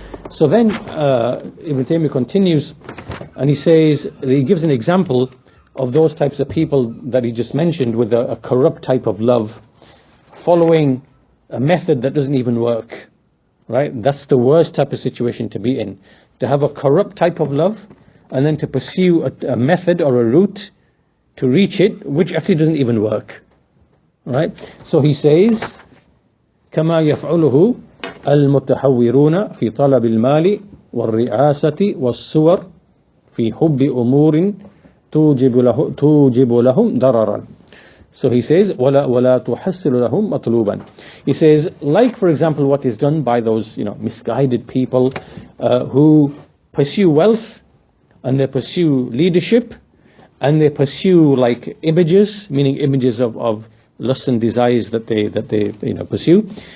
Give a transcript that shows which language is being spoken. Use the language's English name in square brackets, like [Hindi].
[English] So then Ibn Taymiyyah continues, and he gives an example of those types of people that he just mentioned, with a corrupt type of love, following a method that doesn't even work. Right? That's the worst type of situation to be in. To have a corrupt type of love, and then to pursue a method or a route to reach it, which actually doesn't even work. Right? [Arabic] So he says, كما يفعله المتحورون في طلب المال والرئاسة والصور في حب أمور توجب لهم ضررا. So he says, ولا تحصل لهم مطلوبا. [English] He says, like for example what is done by those misguided people who pursue wealth, and they pursue leadership, and they pursue like images, meaning images of lusts and desires that they pursue.